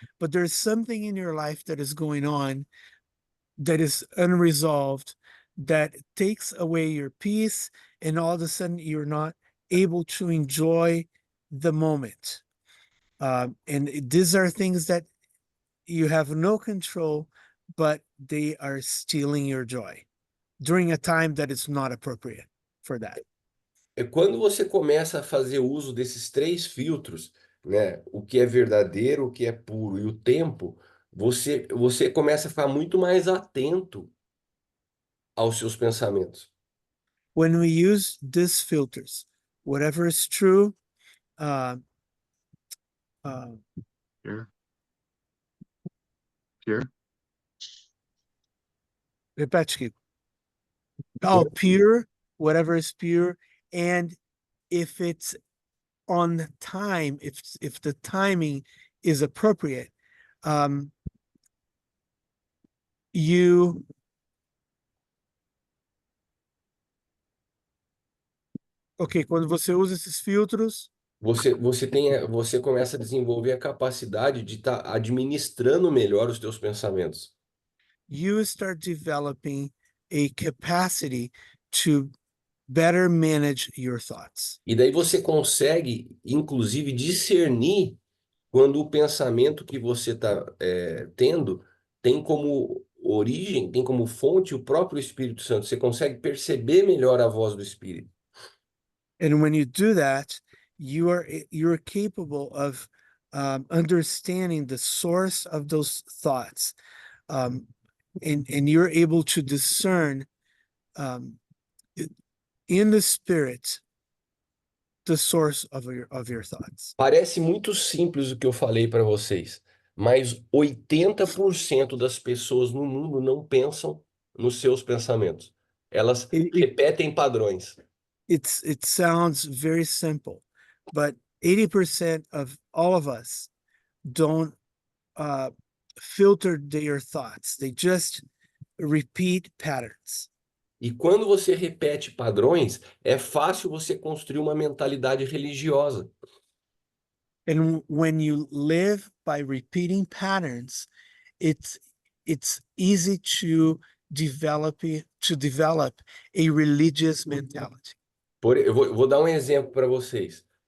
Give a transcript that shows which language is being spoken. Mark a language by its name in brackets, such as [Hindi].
[English] But there's something in your life that is going on that is unresolved, that takes away your peace, and all of a sudden you're not able to enjoy the moment. And these are things that you have no control, but they are stealing your joy during a time that is not appropriate for that. [Portuguese] É quando você começa a fazer uso desses três filtros, né? O que é verdadeiro, o que é puro e o tempo, você começa a ficar muito mais atento aos seus pensamentos. [English] When we use these filters, whatever is true, Pure. Pure. [Portuguese] repete, [English] Kiko. Oh, pure, whatever is pure, and if it's on time, if the timing is appropriate, you ok, [Portuguese] quando você usa esses filtros, você começa a desenvolver a capacidade de estar administrando melhor os teus pensamentos. [English] You start developing a capacity to better manage your thoughts. [Portuguese] E daí você consegue, inclusive, discernir quando o pensamento que você está tendo tem como origem, tem como fonte o próprio Espírito Santo. Você consegue perceber melhor a voz do Espírito. [English] And when you do that, you're capable of understanding the source of those thoughts, and you're able to discern in the spirit the source of your thoughts. [Portuguese] Parece muito simples o que eu falei para vocês, mas 80% das pessoas no mundo não pensam nos seus pensamentos. Elas repetem padrões. [English] It sounds very simple, but 80% of all of us don't filter their thoughts. They just repeat patterns. [Portuguese] E quando você repete padrões, é fácil você construir uma mentalidade religiosa. [English] And when you live by repeating patterns, it's easy to develop a religious mentality. [Portuguese] Eu vou dar um exemplo para vocês.